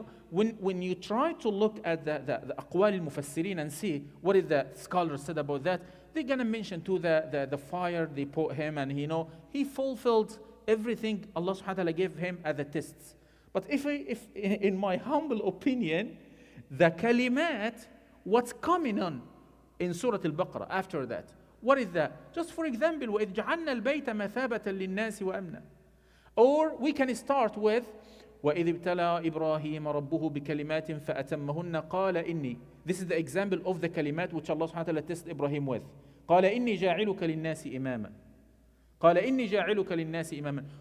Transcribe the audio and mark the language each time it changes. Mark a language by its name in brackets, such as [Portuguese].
[English] When you try to look at the [Arabic] أقوال المفسرين [English] and see what is the scholars said about that, they're going to mention to the fire they put him, and he fulfilled everything Allah subhanahu wa ta'ala gave him as the tests. But if in my humble opinion, the kalimat, what's coming on in Surah Al-Baqarah after that, what is that? Just for example, [Arabic] وَإِذْ جَعَلْنَا الْبَيْتَ مَثَابَةً لِلنَّاسِ وَأَمْنًا. [English] Or we can start with [Arabic] وَإِذِ ابْتَلَى إِبْرَاهِيمَ رَبُّهُ بِكَلِمَاتٍ فَأَتَمَّهُنَّ قَالَ إِنِّي. [English] This is the example of the kalimat which Allah subhanahu wa ta'ala tested Ibrahim with. [Arabic] قَالَ إِنِّي جَاعِلُكَ لِلنَّاسِ إِمَامًا. قال إني جاعلك للناس إماما.